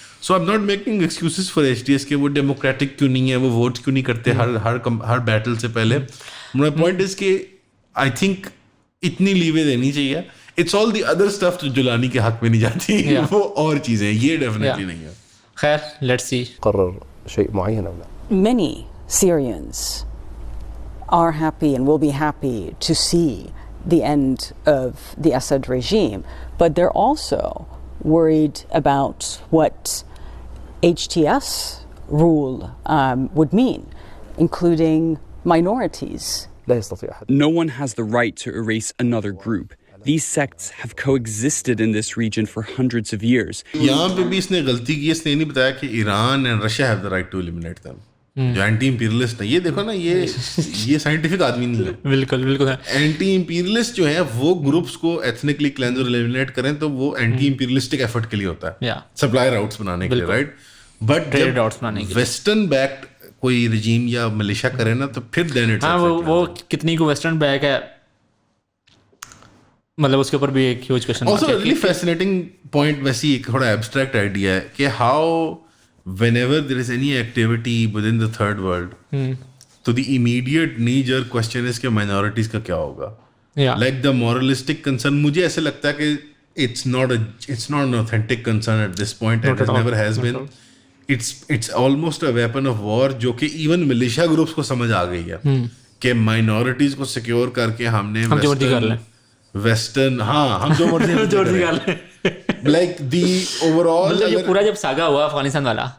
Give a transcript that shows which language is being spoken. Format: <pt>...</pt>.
<ur>So I am not making excuses for HTS کہ وہ democratic کیوں نہیں ہے, وہ ووٹ کیوں نہیں کرتے ہر بیٹل سے پہلے. میرا پوائنٹ از کہ آئی تھنک اتنی لیوے دینی چاہیے. It's all the other stuff جو جولانی کے حق میں نہیں جاتی, وہ اور چیزیں, یہ ڈیفینیٹلی نہیں ہے. خیر لیٹس سی.</ur> <ar>قرر شيء معين أو لا.</ar> <en>Many Syrians are happy and will be happy to see the end of the Assad regime, but they're also worried about what HTS rule would mean, including minorities. No one has the right to erase another group. These sects have coexisted in this region for hundreds of years.</en> <ur>یہاں پہ بھی اس نے غلطی کی, اس نے نہیں بتایا کہ Iran and Russia have the right to eliminate them. جو اینٹی امپیریلسٹ ہے, یہ دیکھو نا, یہ سائنٹیفک آدمی نہیں ہے. بالکل بالکل. اینٹی امپیریلسٹ جو ہیں وہ گروپس کو ایتھنکلی کلینز اور ایلیمنیٹ کریں تو وہ اینٹی امپیریلسٹک ایفرٹ کے لیے ہوتا ہے, سپلائی راؤٹس بنانے کے لیے, رائٹ. بٹ ویسٹرن بیکڈ کوئی رجیم یا ملیشیا کرے نا تو پھر دین اٹس ہاں وہ کتنی کو ویسٹرن بیک ہے, مطلب اس کے اوپر بھی ایک huge question also rally fascinating point.</ur> <en>ویسے ایک تھوڑا ایبسٹریکٹ آئیڈیا ہے کہ how whenever there is any activity within the third world, تو the immediate knee-jerk question is کہ minorities</en> <ur>کا کیا ہوگا.</ur> <en>Like the moralistic concern,</en> <ur>مجھے ایسے لگتا ہے کہ</ur> <en>it's not an authentic concern at this point, and it never has been. It's almost a weapon of war</en> <ur>جو کہ</ur> <en>even militia groups</en> <ur>کو سمجھ آ گئی ہے کہ minorities کو secure کر کے ہم نے ویسٹرن ہاں ہم جو مرضی کر لیں.</ur> <en>Like the overall</en> <ur>مطلب یہ پورا جب ساگا ہوا افغانستان والا,</ur>